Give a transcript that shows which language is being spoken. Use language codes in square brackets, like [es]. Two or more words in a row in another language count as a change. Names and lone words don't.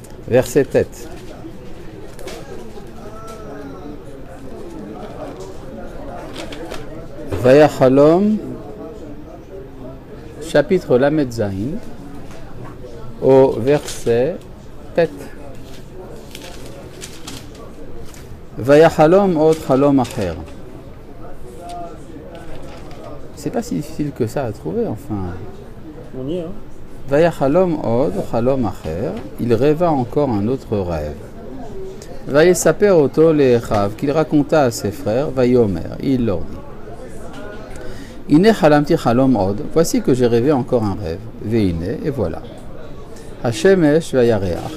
[fr] verset tête. Vayachalom, chapitre [he] Lamed Zayin, [fr] au verset tête. [he] Vayachalom od chalom acher. [fr] C'est pas si difficile que ça à trouver, enfin. On y est, hein. [he] Vayachalom od chalom acher. [fr] Il rêva encore un autre rêve. [he] Vayesaper oto le'echav, [fr] qu'il raconta à ses frères. [he] Vayomer, [fr] il leur dit. [he] Ine chalamti chalom od. [fr] Voici que j'ai rêvé encore un rêve. [he] Veine, [fr] et voilà. [he] Hashemesh vayareach.